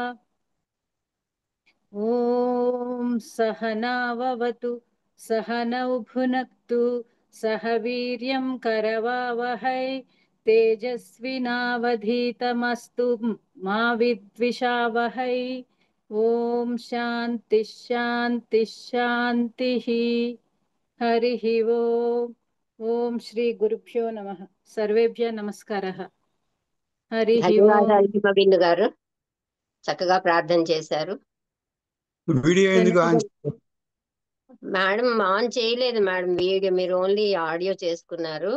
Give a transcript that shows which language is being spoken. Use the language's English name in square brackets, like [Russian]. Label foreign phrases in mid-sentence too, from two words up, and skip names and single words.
[Sanskrit] ॐ सहनाववतु सहनौ भुनक्तु सह वीर्यं करवावहै तेजस्विनावधीतमस्तु मा विद्विषावहै। ॐ शान्ति शान्ति शान्तिः। हरिः ओम्। ఓం శ్రీ గురుభ్యో నమః। సర్వేభ్యः నమస్కారः। హరిః ఓం। [Telugu] ధన్యవాదాలు హిమబిందు గారు, చక్కగా ప్రార్థన చేశారు. వీడియో ఎందుకు ఆన్ ధన్యవాదాలు. మేడం ఆన్ చేయలేదు మేడం వీడియో, మీరు [English] only audio [Telugu] చేసుకున్నారు.